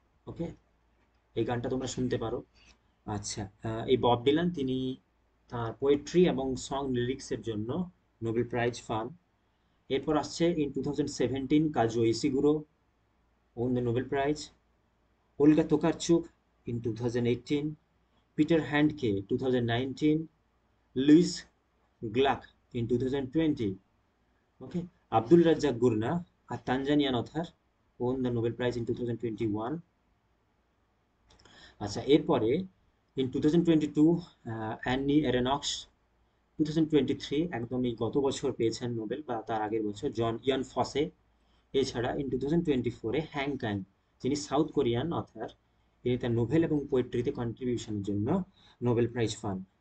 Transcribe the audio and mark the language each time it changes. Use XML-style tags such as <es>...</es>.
<bn>ওকে, এই গানটা তোমরা শুনতে পারো। আচ্ছা, এই বব ডিলান তিনি তার পোয়েট্রি এবং সং লিরিক্সের জন্য নোবেল প্রাইজ পান। এরপর আসছে</bn> <en>In 2017 Kazuo Ishiguro won the Nobel Prize, Olga Tokarczuk in 2018, Peter Handke 2019, Louis Gluck in 2020. Okay, Abdul Razzaq Gurnah, a Tanzanian author, won the Nobel Prize in 2021.</en> <bn>আচ্ছা, এরপরে in 2022 Annie অ্যারনক্স, 2023 একদম এই গত বছর পেয়েছেন নোবেল বা তার আগের বছর জন ইয়ান ফসে। এছাড়া ইন 2024 হ্যাং ক্যাং, যিনি সাউথ কোরিয়ান অথার, তিনি তার নোবেল এবং পোয়েট্রিতে কন্ট্রিবিউশনের জন্য নোবেল প্রাইজ পান।</bn>